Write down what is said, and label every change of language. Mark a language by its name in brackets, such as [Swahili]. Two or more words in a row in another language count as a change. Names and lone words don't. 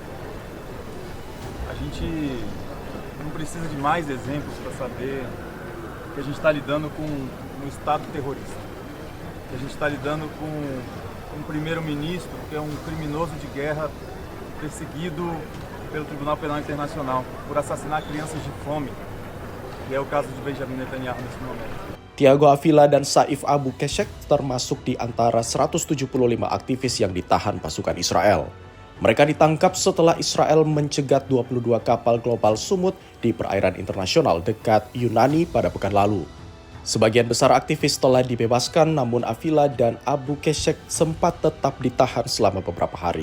[Portuguese] A gente não precisa de mais exemplos para saber que a gente está lidando com um Estado terrorista, que a gente está lidando com um primeiro-ministro que é um criminoso de guerra perseguido pelo Tribunal Penal Internacional por assassinar crianças de fome, que é o caso de Benjamin Netanyahu nesse momento. [Indonesian] Thiago Avila dan Saif Abu Keshek termasuk di antara 175 aktivis yang ditahan pasukan Israel. Mereka ditangkap setelah Israel mencegat 22 kapal global Sumut di perairan internasional dekat Yunani pada pekan lalu. Sebagian besar aktivis telah dibebaskan, namun Avila dan Abu Keshek sempat tetap ditahan selama beberapa hari.